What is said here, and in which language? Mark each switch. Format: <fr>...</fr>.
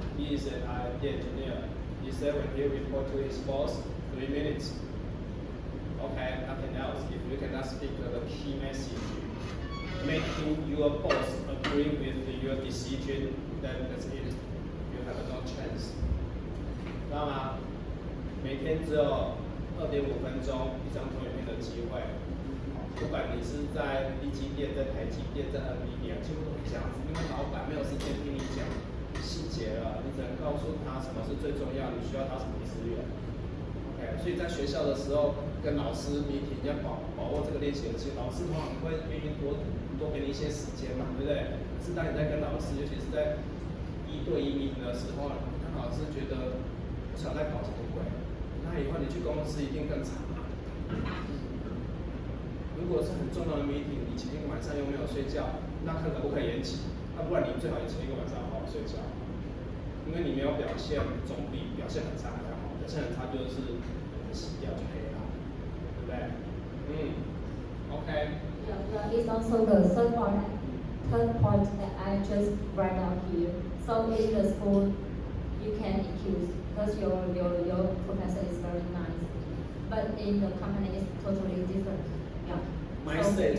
<en>He is an IT engineer. He said when he report to his boss, 3 minutes. Okay, nothing else. If you cannot speak the key message, making your boss agree with your decision, then that's it. You have no chance.</en> <zh>知道吗？每天只有2.5分钟一张投影片的机会。不管你是在力积电、在台积电、在 NVIDIA， 几乎都是这样子，因为老板没有时间听你讲细节了，你只能告诉他什么是最重要，你需要他什么资源。OK， OK，所以在学校的时候跟老师 meeting 要把握这个练习的机会，老师通常会愿意多给你一些时间嘛，对不对？可是当你在跟老师，尤其是在1对1 meeting 的时候，看老师觉得不想再搞什么鬼，那以后你去公司一定更惨嘛。如果是很重要的 meeting，你前一个晚上又没有睡觉，那看可不可以延期？那不然你最好前一个晚上好好睡觉，因为你没有表现，总比表现很差还要好。表现很差就是洗掉就可以了，对不对？OK。</zh> <en>Yeah, it's also the third point that I just write down here. So in the school, you can accuse because your professor is very nice, but in the company it's totally different. Yeah. Mindset,</en>